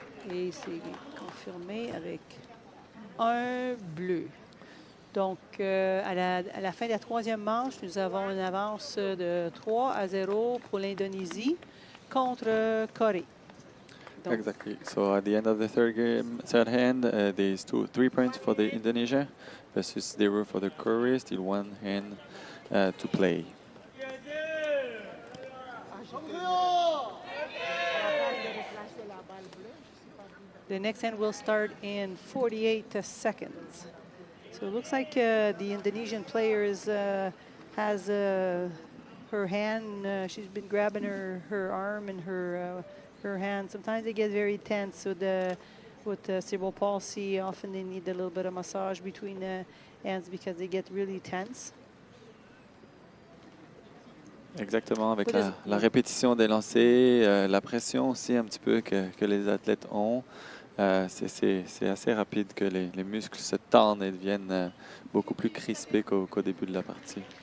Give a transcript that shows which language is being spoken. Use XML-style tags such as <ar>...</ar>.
<fr>Et c'est confirmé avec un bleu. Donc, à la fin de la troisième manche, nous avons une avance de 3-0 pour l'Indonésie contre Corée. Donc,</fr> <en>Exactly. So at the end of the third hand, there's 3 points for the Indonesia versus 0 for the Korea. Still 1 hand to play. the next hand will start in 48 seconds. So it looks like the Indonesian player has her hand. She's been grabbing her arm and her hand. Sometimes they get very tense. So with cerebral palsy, often they need a little bit of massage between the hands because they get really tense.</en> <fr>Exactement, avec la répétition des lancers, la pression aussi un petit peu que les athlètes ont. C'est assez rapide que les muscles se tendent et deviennent beaucoup plus crispés qu'au début de la partie.</fr>